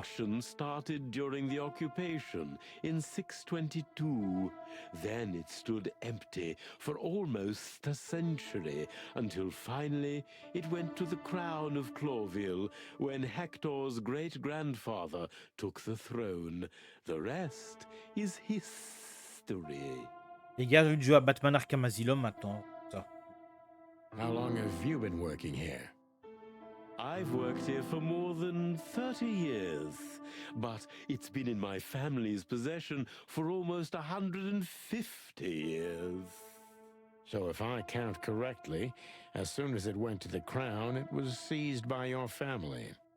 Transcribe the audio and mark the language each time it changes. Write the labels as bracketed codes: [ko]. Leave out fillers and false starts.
[en] Construction started during the occupation in 622. Then it stood empty for almost a century until finally it went to the crown of Clawville when Hector's great-grandfather took the throne. The rest is history. [fr] Les gars, j'ai envie de jouer à Batman Arkham Asylum maintenant. Ça. [en] How long have you been working here? I've worked here for more than 30 years, but it's been in my family's possession for almost 150 years. So if I count correctly, as soon as it went to the crown, it was seized by your family.